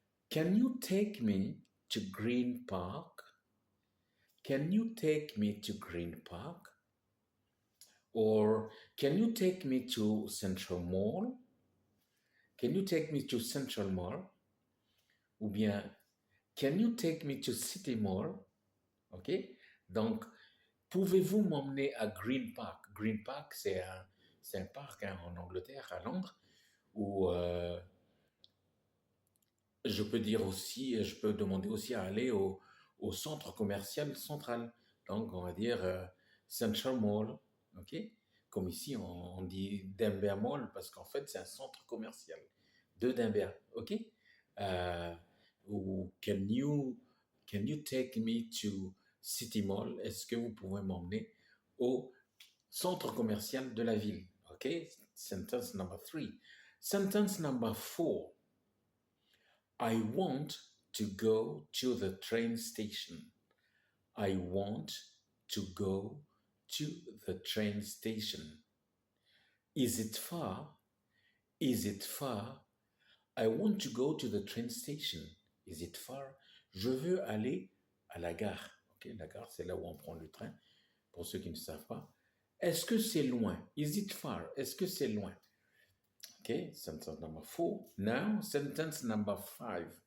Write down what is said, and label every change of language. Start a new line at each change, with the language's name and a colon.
English: Can you take me to Green Park? Can you take me to Green Park? Or can you take me to Central Mall? Can you take me to Central Mall?
French: Ou bien,
English: can you take me to City Mall? OK?
French: Donc, pouvez-vous m'emmener à Green Park? Green Park, c'est un parc hein, en Angleterre, à Londres, où je peux dire aussi, je peux demander aussi à aller au centre commercial central. Donc, on va dire Central Mall, ok? Comme ici, on dit Denver Mall parce qu'en fait, c'est un centre commercial de Denver, ok?
English: Euh, ou can you take me to City Mall?
French: Est-ce que vous pouvez m'emmener au centre commercial de la ville?
English: Ok? Sentence number 3. Sentence number 4. I want to go to the train station. I want to go to the train station. Is it far? Is it far? I want to go to the train station. Is it far?
French: Je veux aller à la gare. Ok, la gare, c'est là où on prend le train. Pour ceux qui ne savent pas. Est-ce que c'est loin?
English: Is it far?
French: Est-ce que c'est loin?
English: Ok, sentence number 4. Now, sentence number 5.